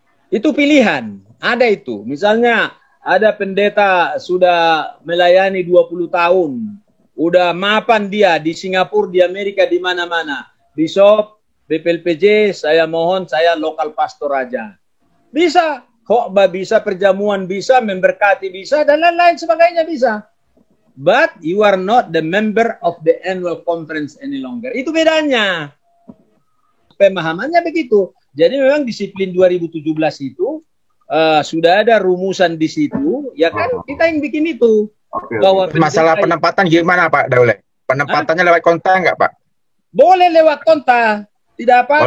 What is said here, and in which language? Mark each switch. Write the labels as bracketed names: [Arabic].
[Indonesian] Itu pilihan, ada itu. Misalnya ada pendeta sudah melayani 20 tahun, udah mapan dia di Singapura, di Amerika, di mana-mana, bishop, BPLPJ, saya mohon saya lokal pastor aja. Bisa, khotbah bisa, perjamuan bisa, memberkati bisa, dan lain-lain sebagainya bisa. [English] But you are not the member of the annual conference any longer. [Indonesian] Itu bedanya. Pemahamannya begitu. Jadi memang disiplin 2017 itu sudah ada rumusan di situ, ya kan kita yang bikin itu. Bahwa masalah penempatan gimana Pak Daule? Penempatannya lewat konta nggak Pak? Boleh lewat konta, tidak apa-apa.